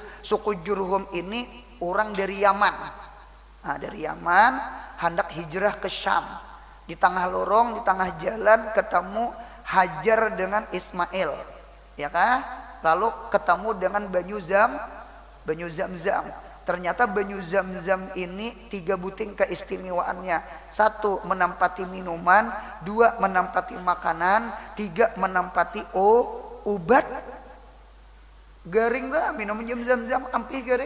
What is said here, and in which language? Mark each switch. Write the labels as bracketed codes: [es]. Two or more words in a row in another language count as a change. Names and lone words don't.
[id] Suku Jurhum ini orang dari Yaman. Nah dari Yaman hendak hijrah ke Syam. Di tengah lorong, di tengah jalan ketemu Hajar dengan Ismail. Ya kan? Lalu ketemu dengan Banyu Zamzam. Ternyata Banyu Zamzam ini 3 buting keistimewaannya. 1 menempati minuman, 2 menempati makanan, 3 menempati obat. [bjn] Garing lah minum Zamzam ampih garing.